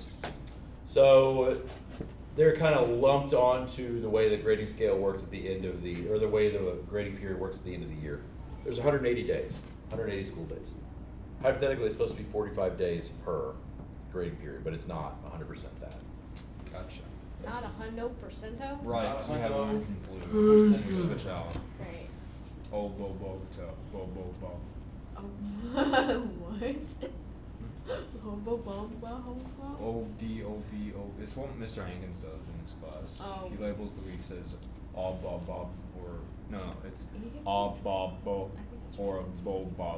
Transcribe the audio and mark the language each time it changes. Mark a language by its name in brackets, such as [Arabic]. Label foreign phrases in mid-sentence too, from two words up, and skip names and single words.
[English] So they're kind of lumped onto the way the grading scale works at the end of or the way the grading period works at the end of the year. There's 180 days, 180 school days. Hypothetically, it's supposed to be 45 days per grading period, but it's not 100% that. Gotcha. Not 100%. Right, so we have orange and blue. Then we switch out. Right. Oh, bo, bo, to, bo, bo, bo. What? O, B, O, B, O. It's what Mr. Hankins does in his class. Oh. He labels the week, says, all, bob, bob, or, no, it's all, bob, bo, or bo, bob.